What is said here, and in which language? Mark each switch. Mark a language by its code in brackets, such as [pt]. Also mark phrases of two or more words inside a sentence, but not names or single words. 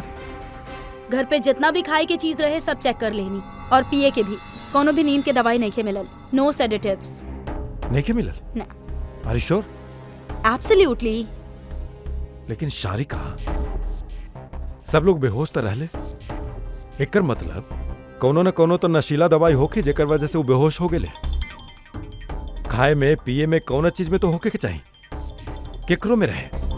[bho] घर पे जितना भी खाए के चीज रहे सब चेक कर लेनी, और पिए के भी। कोनो भी नींद के दवाई नहीं के मिलल, [en] no sedatives. [bho] नहीं के मिलल? ना। [en] are you sure? एब्सोल्युटली। [bho] लेकिन शारिका, सब लोग बेहोश तो रहले, एकर मतलब कोनो न कोनो तो नशीला दवाई होके जेकर वजह से वो बेहोश हो गेले। खाए में पिए में कौन चीज में तो होके के चाहिए, केकरो में रहे।